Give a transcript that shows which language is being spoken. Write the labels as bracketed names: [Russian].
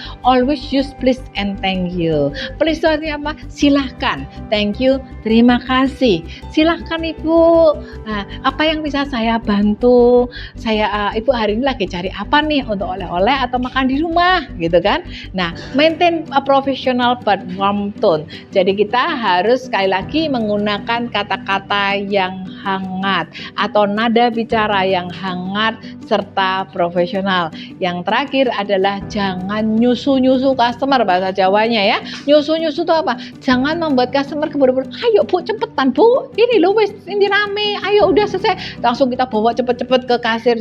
[English] Always use please and thank you. [Indonesian] Please itu artinya apa? Silahkan, [English] thank you, [Indonesian] terima kasih. Silahkan Ibu, nah, apa yang bisa saya bantu? Saya Ibu hari ini lagi cari apa nih untuk oleh-oleh atau makan di rumah gitu kan. [English] Nah, maintain a professional but warm tone. [Indonesian] Jadi kita harus sekali lagi menggunakan kata-kata yang hangat atau nada bicara yang hangat serta profesional. Yang terakhir adalah jangan nyusu-nyusu customer, bahasa Jawanya ya. Nyusu-nyusu itu apa? Jangan membuat customer keburu-buru, ayo Bu cepetan Bu, ini loh wes ini rame, ayo udah selesai, langsung kita bawa cepet-cepet ke kasir.